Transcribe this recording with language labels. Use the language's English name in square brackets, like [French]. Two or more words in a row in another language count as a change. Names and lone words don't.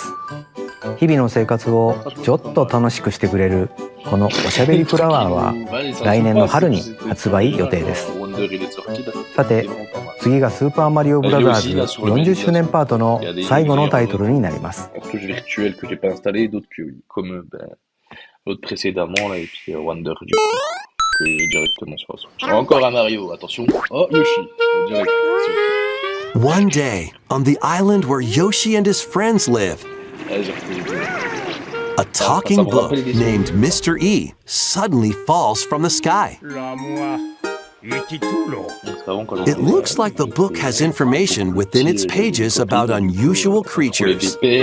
[Japanese] 日々の生活をちょっと楽しくしてくれるこのおしゃべりフラワーは来年の春に発売予定です。さて、次がスーパーマリオブラザーズ40周年パートの最後のタイトルになります。 [French] L'autre précédemment, là, et puis Wonder, du coup, que j'ai directement sur la Switch. Encore un Mario, attention. Oh, Yoshi, direct. [English] One day, on the island where Yoshi and his friends live, a talking book named Mr. E suddenly falls from the sky. It looks like the book has information within its pages about unusual creatures.